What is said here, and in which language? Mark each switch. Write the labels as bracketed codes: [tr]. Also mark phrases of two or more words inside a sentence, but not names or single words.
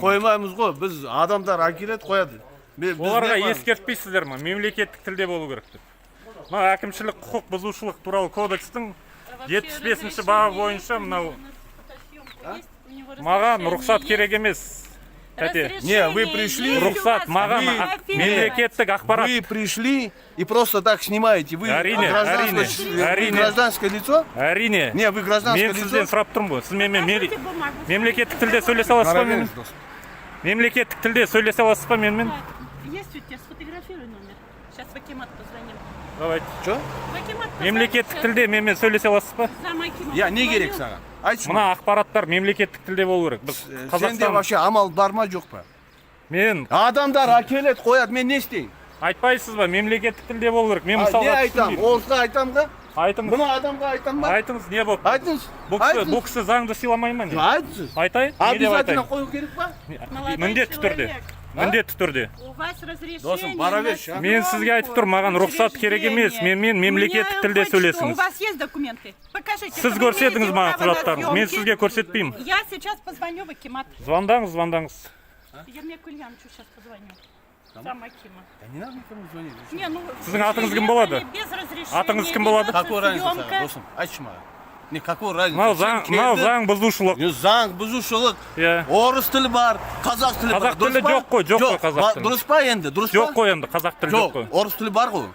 [kk] қоймаймыз ғой. Біз адамдар әкеледі қояды. Оларға ескертпейсіздер ма? Мемлекеттік тілде болу керек деп. Мына әкімшілік құқық бұзушылық туралы кодекстің 75-ші бабы бойынша мынау маған рұқсат керек емес. [ru] Не, вы пришли. [kk] Рұқсат маған мемлекеттік ақпарат. [ru] Вы пришли и просто так снимаете. Вы [kk] Әрине, [ru] гражданское лицо? [kk] Әрине. [ru] Не, вы гражданское [kk] Мен сізден [ru] лицо? [kk] сұрап тұрмын ғой. Сіз менімен мемлекеттік тілде сөйлесе аласыз ба менімен? Мемлекеттік тілде сөйлесе аласыз ба менімен? [ru] Есть у тебя, сфотографируй номер. Сейчас в Акимат позвоним. Давайте. Что? В Акимат позвоним. [kk] Мемлекеттік тілде менімен сөйлесе аласыз ба? [ru] Зам Акимат Я не позвонил. [kk] керек саған. Айтшы. Мына ақпараттар мемлекеттік тілде болу керек. Біз Сенде Қазақстан вообще амал бар ма жоқ па? мен Адамдар әкеледі қояды, мен не істейін? айтпайсыз ба? Мемлекеттік тілде болу керек. Мен Не мысалға айтам? түсінбеймін. Олсқа айтам ба? Айтыңыз. Мына адамға айтам ба? Айтыңыз, не болды? Айтыңыз. Бұл кісі заңды сыйламай ма не? Айтыңыз. Айтайын? Не деп [ru] Обязательно [kk] айтайын? қою керек па? [ru] Молодой [kk] Міндетті түрде. [ru] человек, [kk] Міндетті түрде. [ru] У вас разрешение. [kk] Досым, бара берші, а? Мен сізге айтып тұрмын, маған рұқсат керек емес. Менімен мемлекеттік тілде [ru] У [kk] сөйлесіңіз. [ru] вас есть документы? Покажите. [kk] Сіз [ru] что вы [kk] көрсетіңіз [ru] имеете [kk] маған [ru] право на [kk] құжаттарыңызды. Мен [ru] съемки. [kk] сізге көрсетпеймін. [ru] Я сейчас позвоню в Акимат. [kk] Звондаңыз. [ru] Ермеку Ульяновичу сейчас позвоню. Зам Акима. Не надо никому звонить. Не, ну, [kk] Сіздің атыңыз кім болады? [ru] без разрешения. [kk] Атыңыз кім болады? [ru] Какой разница съемка. [kk] саған, досым? Айтшы маған. Не, [ru] какой разница? [kk] Мынау заң бұзушылық. Заң бұзушылық. Иә. Орыс тілі бар, қазақ тілі бар. Қазақ тілі жоқ қой, жоқ қой қазақ тілі. Дұрыс па енді? Дұрыс па? Жоқ қой енді, қазақ тілі жоқ қой. Орыс тілі бар ғой.